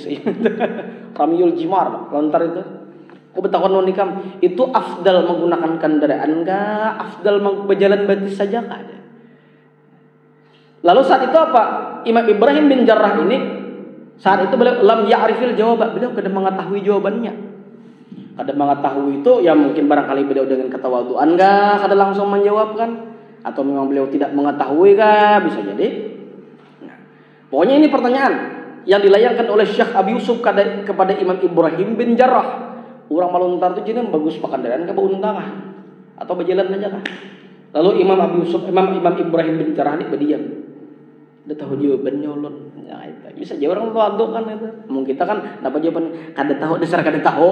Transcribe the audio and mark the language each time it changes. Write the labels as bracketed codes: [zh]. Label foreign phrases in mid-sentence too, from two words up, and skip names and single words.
[ar] رمي الجمار, [bjn] melontar itu. Aku bertakun lawan ikam, itu afdal menggunakan kendaraan kah? Afdal berjalan batis saja kah? [id] Lalu saat itu apa? Imam Ibrahim bin Jarrah ini saat itu beliau [ar] لم يعرف الجواب, [id] beliau kada mengetahui jawabannya. Kada mengetahui itu ya mungkin barangkali beliau dengan ketawaduan enggak kada langsung menjawab kan? Atau memang beliau tidak mengetahui kah? Bisa jadi. Nah, pokoknya ini pertanyaan yang dilayangkan oleh Syekh Abi Yusuf kepada Imam Ibrahim bin Jarrah. [bjn] Orang melontar itu jenis bagus pakandaran kah unta kah? Atau berjalan aja kah? [id] Lalu Imam Ibrahim bin Jarrah ini berdiam. [bjn] Udah tahu jawabannya ulun. [id] Ya itu. Bisa aja orang tua kan itu. Mungkin kita kan dapat jawaban kada tahu dasar kada tahu.